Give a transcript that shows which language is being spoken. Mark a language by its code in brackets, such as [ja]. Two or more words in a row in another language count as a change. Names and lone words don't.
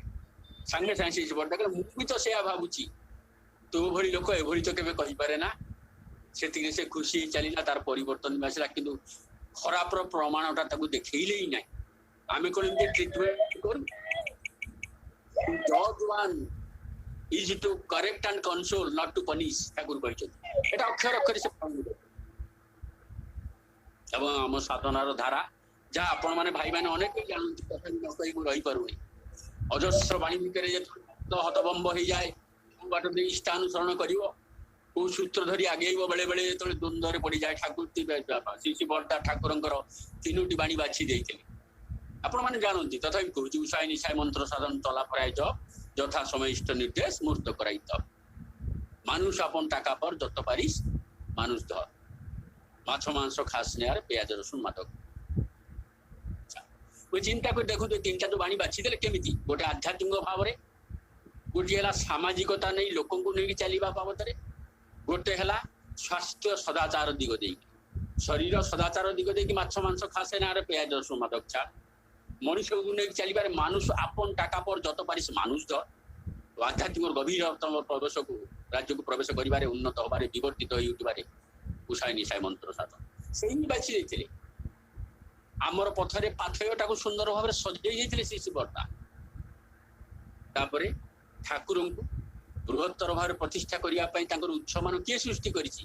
[or] ସାଙ୍ଗେ ସାଙ୍ଗେ ଶିଶୁ ବର୍ଦ୍ଦା କହିଲେ, ମୁଁ ବି ତ ସେୟା ଭାବୁଛି, ତୋ ଭଳି ଲୋକ ଏଭଳି ତ କେବେ କହିପାରେ ନା। ସେତିକି ସେ ଖୁସି ହେଇ ଚାଲିଲା, ତାର ପରିବର୍ତ୍ତନ ଆସିଲା। କିନ୍ତୁ ଖରାପର ପ୍ରମାଣଟା ତାକୁ ଦେଖେଇଲେ ହିଁ ନାହିଁ। ଆମେ କଣ ଏମିତି ଟ୍ରିଟମେଣ୍ଟ କରୁ? [en] judge one is to correct and console, not to punish, [or] ଠାକୁର କହିଛନ୍ତି। ଏଟା ଅକ୍ଷର ଅକ୍ଷରେ ସେ ଏବଂ ଆମ ସାଧନାର ଧାରା, ଯାହା ଆପଣ ମାନେ ଭାଇମାନେ ଅନେକ ଜାଣନ୍ତି, ତଥାପି ନ କହି ମୁଁ ରହିପାରୁନି। ଅଜସ୍ର ବାଣୀ ଭିତରେ ଯେତେବେଳେ ହତବମ୍ବ ହେଇଯାଏ, କୋଉ ବାଟ ଦେଇ ଇଷ୍ଟାନୁସରଣ କରିବ, କୋଉ ସୂତ୍ର ଧରି ଆଗେଇବ, ବେଳେ ବେଳେ ଯେତେବେଳେ ଦ୍ୱନ୍ଦ୍ୱରେ ପଡିଯାଏ, ଶିଶୁ ବର୍ଦ୍ଦା ଠାକୁରଙ୍କର 3ଟି ବାଣୀ ବାଛି ଦେଇଥିଲେ। ଆପଣ ମାନେ ଜାଣନ୍ତି, ତଥାପି କହୁଛି। [bn] উষায় নিশায় মন্ত্র সাধন তলা পরায় জপ, যথা সময় ইষ্ট নির্দেশ মূর্ত করাই তপ। মানুষ আপন টাকা পর যত পারিস মানুষ ধর, মাছ মাংস খাস নে আর পেঁয়াজ রসুন মাদক। চিন্তা করে দেখুন, 3টা [or] ଯୋଉ ବାଣୀ ବାଛି ଦେଲେ କେମିତି? ଗୋଟେ ଆଧ୍ୟାତ୍ମିକ ଭାବରେ, ଗୋଟିଏ ହେଲା ସାମାଜିକତା ନେଇ ଲୋକଙ୍କୁ ନେଇକି ଚାଲିବା ବାବଦରେ, ଗୋଟେ ହେଲା ସ୍ୱାସ୍ଥ୍ୟ ସଦାଚାର ଦିଗ ଦେଇକି, ଶରୀର ସଦାଚାର ଦିଗ ଦେଇକି [bn] মাছ মাংস খাসে না আরে পেঁয়াজ রসুন মাদক [or] ଛାଡ଼। ମଣିଷକୁ ନେଇକି ଚାଲିବାରେ [bn] মানুষ আপন টাকা পর যত পারিস মানুষ ধর। [or] ଆଧ୍ୟାତ୍ମିକ ଗଭୀରତମ ପ୍ରବେଶକୁ, ରାଜ୍ୟକୁ ପ୍ରବେଶ କରିବାରେ, ଉନ୍ନତ ହବାରେ, ବିବର୍ତ୍ତିତ ହୋଇ ଉଠିବାରେ [bn] উষায় নিশায় মন্ত্র সাধন [or] ସେଇ ବାଛି ଦେଇଥିଲେ। ଆମର ପଥରେ ପାଥେୟଟାକୁ ସୁନ୍ଦର ଭାବରେ ସଜେଇ ଦେଇଥିଲେ ଶିଶୁ ବର୍ଦ୍ଦା। ତାପରେ ଠାକୁରଙ୍କୁ ବୃହତ୍ତର ଭାବରେ ପ୍ରତିଷ୍ଠା କରିବା ପାଇଁ ତାଙ୍କର ଉତ୍ସବ ମାନ କିଏ ସୃଷ୍ଟି କରିଛି?